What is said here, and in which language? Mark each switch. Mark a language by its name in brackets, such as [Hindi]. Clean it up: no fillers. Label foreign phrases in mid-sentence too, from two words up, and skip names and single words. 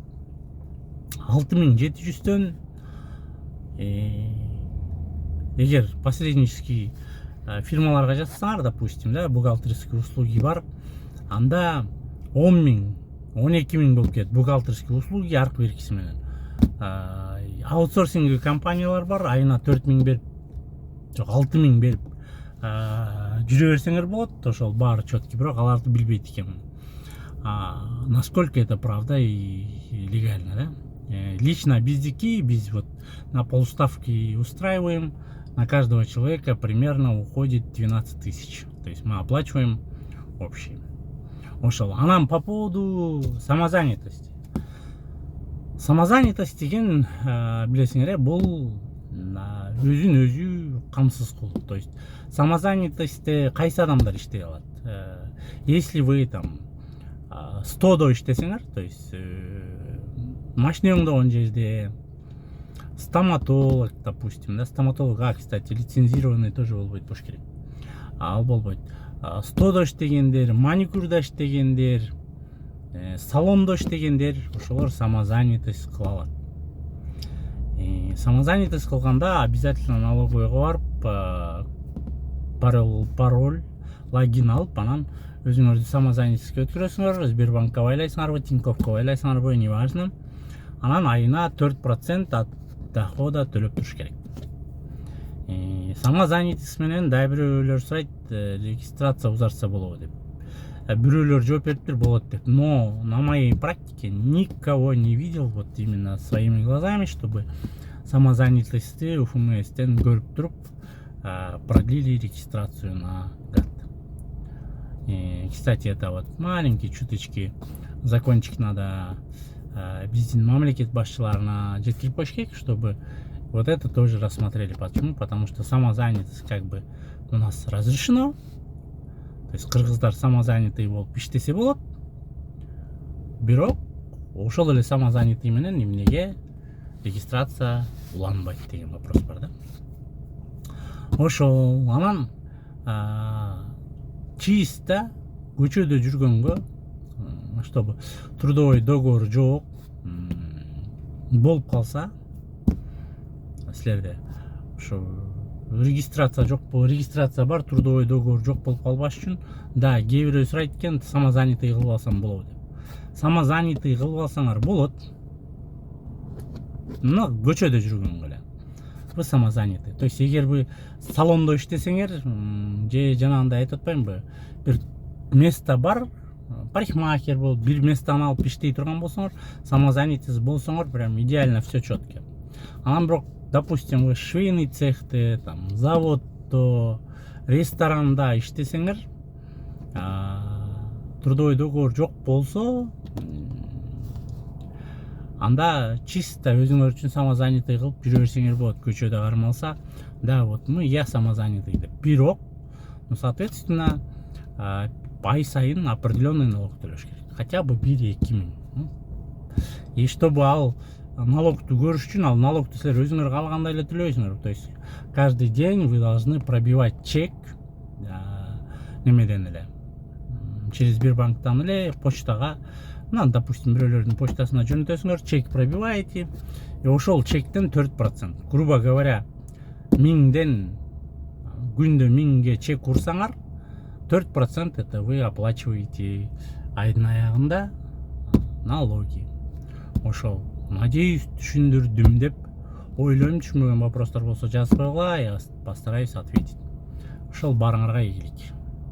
[Kyrgyz] 6700төн эгер посреднический фирмаларга жазсаңар, допустим, да, [Russian] бухгалтерские услуги [Kyrgyz] бар, анда 10 миң, 12 миң болуп кетет [Russian] бухгалтерские услуги [Kyrgyz] аркы беркиси менен. Аутсорсинг компаниялар бар, айына 4 миң берип, жок 6 миң берип жүрө берсеңер болот. Ошол баары четкий, бирок аларды билбейт экенмин. [Russian] Насколько это правда и легально, да? Лично biz вот на полставки устраиваем, на каждого человека примерно уходит 12 тысяч. То есть мы оплачиваем общий. [Kyrgyz] Ошол. [Russian] А нам по поводу самозанятости. [Kyrgyz] Самозанятость деген, билесиңер, бул өзүн өзү камсыз кылуу. [Russian] То есть [Kyrgyz] самозанятостьте кайсы адамдар иштей алат? [Russian] Если вы там [Kyrgyz] 100 иштесеңер, [Russian] то есть [Kyrgyz] машина оңдогон жерде, стоматолог, [Russian] допустим, да, стоматолог, кстати, лицензированный тоже [Kyrgyz] болбойт, болуш керек. Ал болбойт. 100 иштегендер, маникюрда иштегендер, салондо иштегендер, ошолор самозанятость кыла алат. Самозанятость кылганда обязательно налоговыйга барып, пароль, логин алып, анан өзүңөрдү самозанятостьке өткөрөсүңөр, Сбербанкка байлайсыңарбы, Тиньковко байлайсыңарбы, неважно. Анан айына 4% [Russian] от дохода [Kyrgyz] төлөп туруш керек. Самозанятость менен да бирөөлөр сурайт, регистрация узарса болобу деп. Бирөөлөр жооп бериптир, болот деп. [Russian] Но на моей практике никого не видел вот именно своими глазами, чтобы самозанятости [Kyrgyz] УФМСтен көрүп туруп [Russian] продлили регистрацию на год. Кстати, это вот маленький чуточки закончик надо [Kyrgyz] биздин мамлекет башчыларына жеткирип коюш керек, [Russian] чтобы вот это тоже рассмотрели. Почему? Потому что самозанятость как бы у нас разрешено. [Kyrgyz] То есть кыргыздар самозанятый болуп иштесе болот. Бирок ошол эле самозанятый менен эмнеге регистрация уланбайт деген вопрос бар да. Ошол. Анан чисто көчөдө жүргөнгө, [Russian] чтобы трудовой договор [Kyrgyz] жок болуп калса, силерде ошо регистрация жок, регистрация бар, [Russian] трудовой договор [Kyrgyz] жок болуп калбаш үчүн, да, кээ бирөө сурайт экен, самозанятый кылып алсам болобу деп. Самозанятый кылып алсаңар болот. Но көчөдө жүргөнгө эле. [Russian] Вы самозанятый. То есть [Kyrgyz] эгер вы салондо иштесеңер, же жанагындай айтып атпаймынбы, бир место бар, парикмахер болуп бир местаны алып иштей турган болсоңор, самозанятый болсоңор, [Russian] прям идеально все четко. [Kyrgyz] Анан бирок, допустим, вы [Russian] швейный цехте, [Kyrgyz] там, заводто, ресторанда иштесеңер, [Russian] трудовой договор [Kyrgyz] жок болсо, анда чисто өзүңөр үчүн самозанятый кылып жүрө берсеңер болот, көчөдө кармалса, да, [Russian] вот мы я самозанятый деп. [Kyrgyz] Бирок, [Russian] ну, соответственно, [Kyrgyz] ай сайын [Russian] определенный налог [Kyrgyz] төлөш керек. [Russian] Хотя бы 1-2 миң. И чтобы [Kyrgyz] ал налогту көрүш үчүн, ал налогту силер өзүңөр каалагандай эле төлөйсүңөр. [Russian] То есть каждый день вы должны пробивать чек [Kyrgyz] немеден эле, [Russian] через Сбербанктан [Kyrgyz] эле почтага, [Russian] ну, допустим, [Kyrgyz] бирөөлөрдүн почтасына жөнөтөсүңөр, [Russian] чек пробиваете, и [Kyrgyz] ошол чектен [Russian] 4%. Грубо говоря, [Kyrgyz] 1000ден күндө 1000ге чек урсаңар, [Russian] 4% это вы оплачиваете [Kyrgyz] айдын аягында налоги. Ошол, надеюсь, түшүндүрдүм деп ойлойм. Түшүнбөгөн вопростор болсо жазып койгула, [Russian] я постараюсь ответить. [Kyrgyz] Ошол, баарыңарга ийгилик.